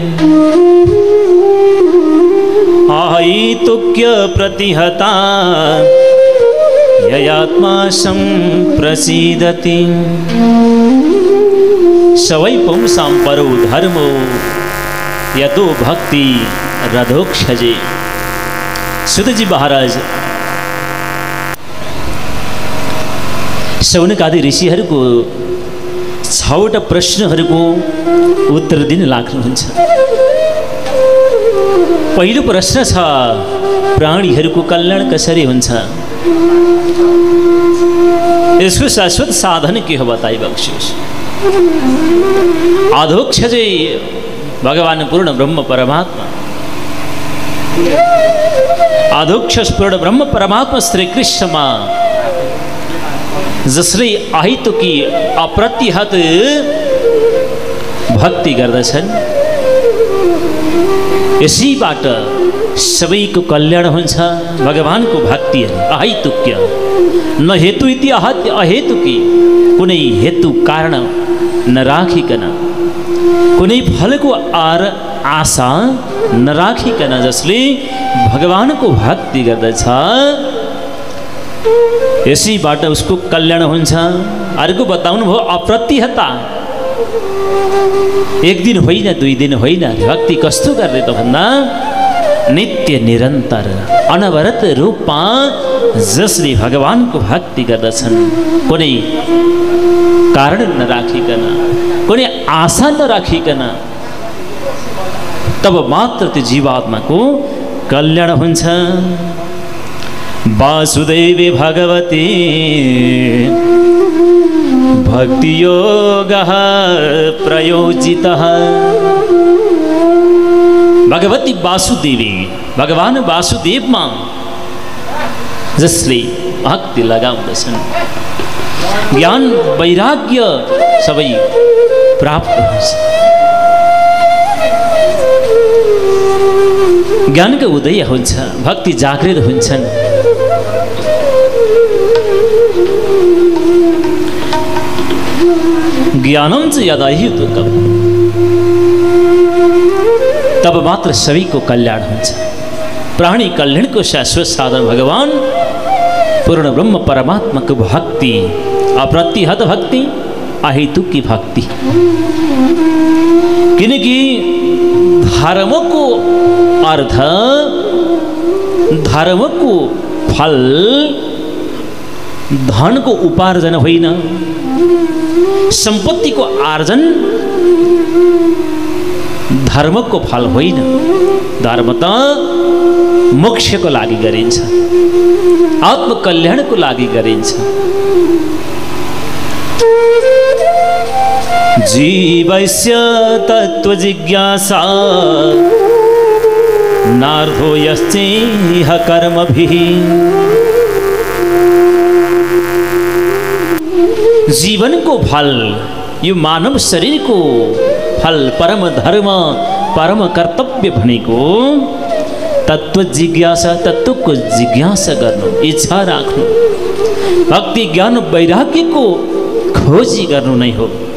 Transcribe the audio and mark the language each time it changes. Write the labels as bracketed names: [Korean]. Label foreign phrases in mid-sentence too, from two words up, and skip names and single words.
[Sanskrit] आहितुक्य प्रतिहता ययात्मा संप्रसीदति सवै पुंसां परो धर्मो यतो भक्तिरधोक्षजे [Nepali] सुतजी महाराज शौनक आदि ऋषिहरूको 6वटा प्रश्नहरूको उत्तर दिन लाग्नुहुन्छ। पहिलो प्रश्न छ प्राणीहरूको कल्याण कसरी हुन्छ यसको शाश्वत साधन के हो बताइबक्सियोस्। अधोक्षजे भगवान पूर्ण ब्रह्म परमात्मा अधोक्ष पूर्ण ब्रह्म परमात्मा श्री कृष्णमा जसले अहितुकी अप्रतिहत भक्ति गर्दछन् यसैबाट सबैको कल्याण हुन्छ। भगवानको भक्ति अहितुक्य [Sanskrit] न हेतु इति अहेतुकी [Nepali] कुनै हेतु कारण नराखिकन कुनै फलको आशा नराखिकन जसले भगवानको भक्ति गर्दछ यसैबाट उसको कल्याण हुन्छ। अर्को बताउनु भयो अप्रतिहता, एक दिन होइन दुई दिन होइन, भक्ति कस्तो गर्ने त भन्दा नित्य निरन्तर अनवरत रूपमा जसले भगवानको भक्ति गर्दछन् कुनै कारण नराखिकन कुनै आशा नराखिकन तब मात्र त्यो जीवात्माको कल्याण हुन्छ। [Sanskrit] वासुदेवे भगवती भक्तियोगः प्रयोजितः [Nepali] भगवती वासुदेवी भगवान वासुदेवमा जसले भक्ति लगाउँदछन् ज्ञान वैराग्य सबै प्राप्त हुन्छ। ज्ञानको उदय हुन्छ, भक्ति जागृत हुन्छन्। [Sanskrit] ज्ञानम च यदा युतुकम्, [Nepali] तब मात्र सबैको कल्याण हुन्छ। प्राणी कल्याणको शाश्वत साधन भगवान पूर्ण ब्रह्म परमात्माको भक्ति, अप्रतिहत भक्ति, अहेतुकी भक्ति। किनकि धर्मको अर्थ, धर्मको फल धनको उपार्जन होइन, सम्पत्तिको आर्जन धर्मको फल होइन। धर्म त मोक्षको लागि गरिन्छ, आत्मकल्याणको लागि गरिन्छ। [Sanskrit] जीवस्य तत्त्वजिज्ञासा नार्धो यश्चेह कर्मभिः। [Nepali] जीवनको फल, यो मानव शरीरको फल, परम धर्म, परम कर्तव्य भनेको तत्त्व जिज्ञासा, तत्त्वको जिज्ञासा गर्नु, इच्छा राख्नु, भक्ति ज्ञान वैराग्यको खोजी गर्नु नै हो।